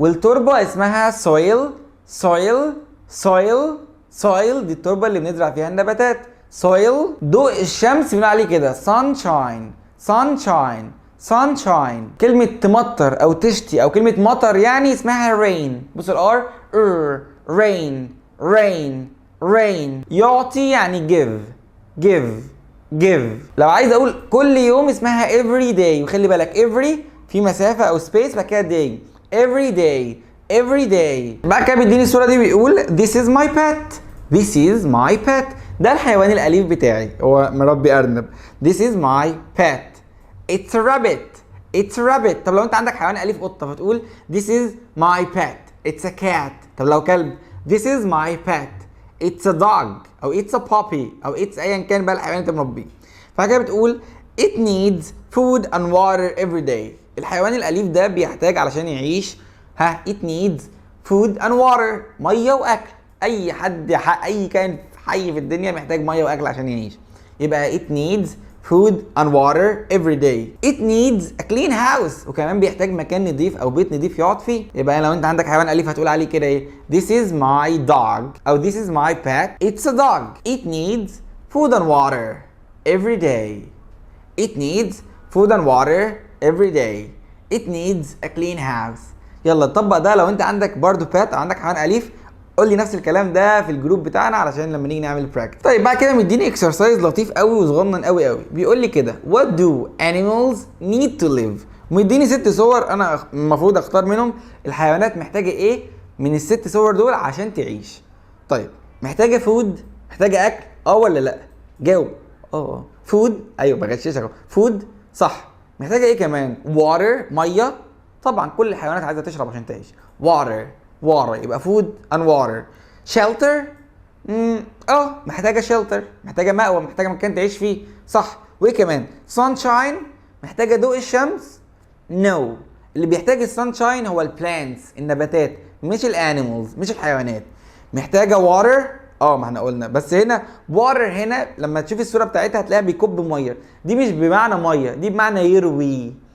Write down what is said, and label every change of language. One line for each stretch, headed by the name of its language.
Arabic: والتربة اسمها soil soil soil soil، دي التربة اللي بنزرع فيها النباتات. soil. ضوء الشمس بنقول عليه كده sunshine sunshine sunshine. كلمة تمطر أو تشتي أو كلمة مطر يعني اسمها rain. بص الار rain rain rain. يعطي يعني give. لو عايز أقول كل يوم اسمها every day، وخلي بالك every في مسافة أو space بعد كده day. every day. بعد كده بيديني الصورة دي بيقول this is my pet. ده الحيوان الأليف بتاعي، هو مربي أرنب.
English: this is my pet. it's a rabbit.
Arabic: طب لو انت عندك حيوان أليف قطة فتقول
English: this is my pet. it's a cat.
Arabic: طب لو كلب
English: this is my pet. it's a dog
Arabic: أو
English: it's a puppy
Arabic: أو it's أيا كان بقى الحيوان اللي انت مربيه. فكده بتقول
English: it needs food and water every day.
Arabic: الحيوان الأليف ده بيحتاج علشان يعيش
English: it needs food and water،
Arabic: مية وأكل. أي حد أي كائن حي في الدنيا محتاج مية وأكل عشان يعيش.
English: يبقى it needs food and water every day. It needs a clean house،
Arabic: وكمان بيحتاج مكان نظيف أو بيت نظيف يقعد فيه. يبقى لو أنت عندك حيوان أليف هتقول عليه كده إيه؟
English: This is my dog
Arabic: أو
English: this is my pet. It's a dog. It needs food and water every day. It needs food and water every day. It needs a clean house.
Arabic: يلا طبق ده لو أنت عندك برضو pet أو عندك حيوان أليف، قول لي نفس الكلام ده في الجروب بتاعنا علشان لما نيجي نعمل براكتس. طيب بعد كده مديني اكسرسايز لطيف قوي وصغنن قوي. بيقول لي كده
English: what do animals need to live.
Arabic: ومديني 6 صور انا المفروض اختار منهم الحيوانات محتاجه ايه من ال6 صور دول عشان تعيش. طيب محتاجه فود، محتاجه اكل ولا لا؟ جاوب. فود، ايوه بغششك اهو. فود صح. محتاجه ايه كمان؟ water ميه، طبعا كل الحيوانات عايزه تشرب عشان تعيش.
English: water يبقى food and water.
Arabic: shelter محتاجه shelter، محتاجه مأوى، محتاجه مكان تعيش فيه، صح. وايه كمان؟ sunshine محتاجه ضوء الشمس. no، اللي بيحتاج السانشاين هو البلانتس النباتات مش الانيمالز مش الحيوانات. محتاجه water ما احنا قلنا، بس هنا water هنا لما تشوف الصوره بتاعتها هتلاقيها بيكب ميه، دي مش بمعنى ميه، دي بمعنى يروي.